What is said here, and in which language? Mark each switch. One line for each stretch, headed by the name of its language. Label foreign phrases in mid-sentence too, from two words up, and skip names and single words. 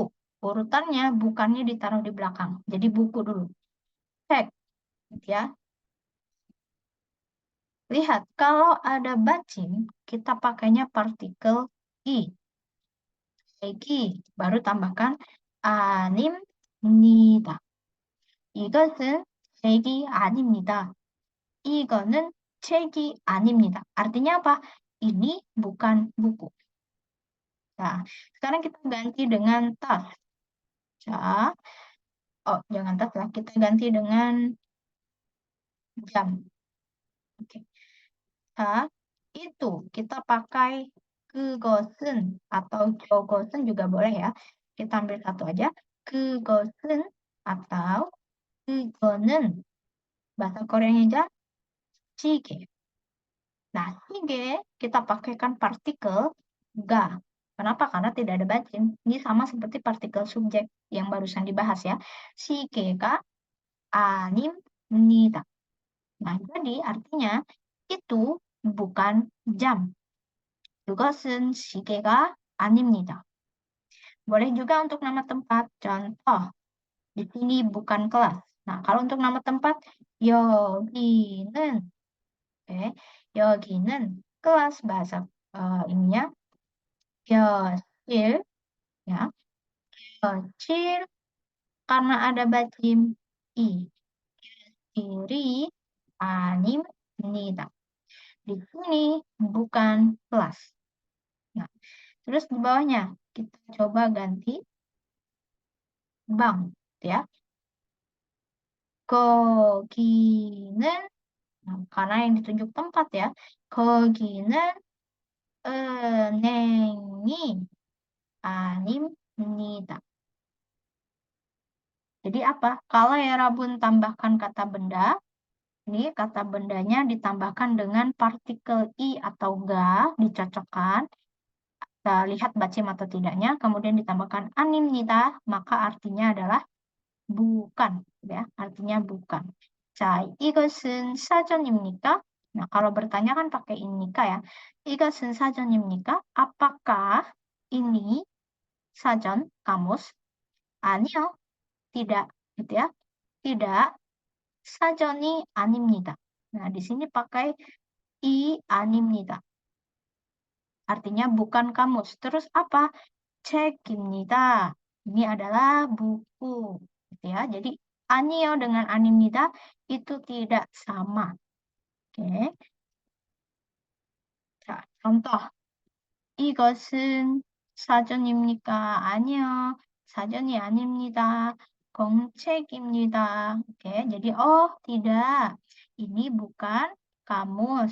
Indonesian: Urutannya bukannya ditaruh di belakang. Jadi buku dulu. Cek. Ya. Lihat, kalau ada bacin, kita pakainya partikel i. Egi. Baru tambahkan 아닙니다.
Korean: 이것은 책이 아닙니다. 이거는 책이 아닙니다.
Indonesian: Artinya apa? Ini bukan buku. Nah, sekarang kita ganti dengan tas. Ya. Oh, jangan tas lah. Kita ganti dengan jam. Oke. Nah, itu kita pakai 그것은 atau 저것은 juga boleh ya. Kita ambil satu aja. 그것은 atau 그거는 bahasa Koreanya aja 시계. Nah, 시계 kita pakaikan partikel ga. Kenapa? Karena tidak ada bacin. Ini sama seperti partikel subjek yang barusan dibahas ya.
Korean: 시계가 아닙니다.
Indonesian: Nah, jadi artinya itu bukan jam.
Korean: 그것은 시계가 아닙니다.
Indonesian: Boleh juga untuk nama tempat. Contoh, di sini bukan kelas. Nah, kalau untuk nama tempat, 여기는, oke, 여기는 kelas bahasa ininya, 교실, ya, 교실, karena ada bacim i, kiri, 아닙니다. Di sini bukan kelas. Nah, terus di bawahnya kita coba ganti bank, ya. 거기는, nah, karena yang ditunjuk tempat ya.
Korean: 거기는 은행이 아닙니다.
Indonesian: Jadi apa? Kalau ya Rabun tambahkan kata benda, ini kata bendanya ditambahkan dengan partikel i atau ga, dicocokkan. Kita lihat bacim atau tidaknya, kemudian ditambahkan animnida, maka artinya adalah bukan, ya, artinya bukan.
Korean: 자, 이것은 사전입니까?
Indonesian: Nah, kalau bertanya kan pakai inika ya.
Korean: 이것은 사전입니까?
Indonesian: Apakah ini sajon, kamus? 아니요, tidak, gitu ya. Tidak,
Korean: 사전이 아닙니다.
Indonesian: Nah, di sini pakai I 아닙니다. Artinya bukan kamus. Terus apa? 책입니다. Ini adalah buku, gitu ya. Jadi 아니요 dengan 아닙니다 itu tidak sama. Oke. 자, contoh.
Korean: 이것은 사전입니까? 아니요. 사전이 아닙니다. 공책입니다.
Indonesian: Oke, jadi oh tidak. Ini bukan kamus.